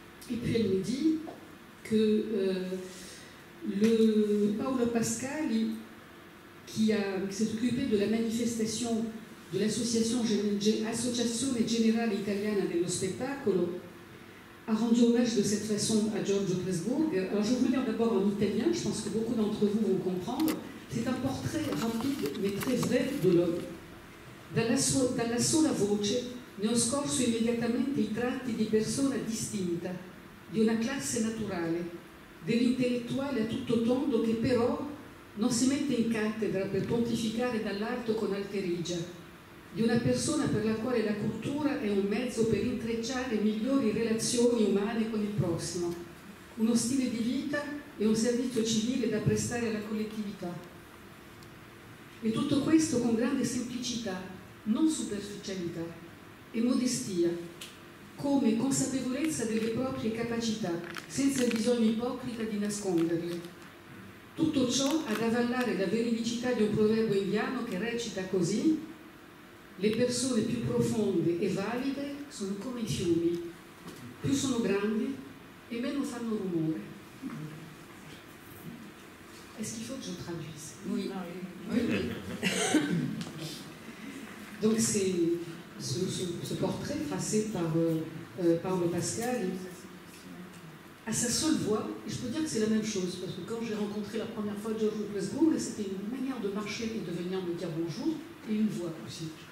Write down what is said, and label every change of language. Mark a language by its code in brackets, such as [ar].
[fr] Et puis elle me dit que le Paolo Pascali, qui s'est occupé de la manifestation de l'association Associazione Generale Italiana dello Spettacolo, a rendu hommage de cette façon à George de Pressburg. Alors je vais vous lire d'abord en italien, je pense que beaucoup d'entre vous vont comprendre. C'est un portrait rapide mais très vrai de l'homme. [it] Dalla sola voce ne ho scorso immediatamente i tratti di persona distinta, di una classe naturale, dell'intellettuale a tutto tondo che però non si mette in cattedra per pontificare dall'alto con alterigia, di una persona per la quale la cultura è un mezzo per intrecciare migliori relazioni umane con il prossimo, uno stile di vita e un servizio civile da prestare alla collettività. E tutto questo con grande semplicità, non superficialità, e modestia, come consapevolezza delle proprie capacità, senza il bisogno ipocrita di nasconderle. Tutto ciò ad avallare la veridicità di un proverbio indiano che recita così: le persone più profonde e valide sono come i fiumi, più sono grandi e meno fanno rumore. [fr] Est-ce qu'il faut que je traduise? Oui. Donc c'est ce portrait tracé par Paolo Pascali, à sa seule voix, et je peux dire que c'est la même chose, parce que quand j'ai rencontré la première fois George de Pressburg, c'était une manière de marcher et de venir me dire bonjour, et une voix aussi.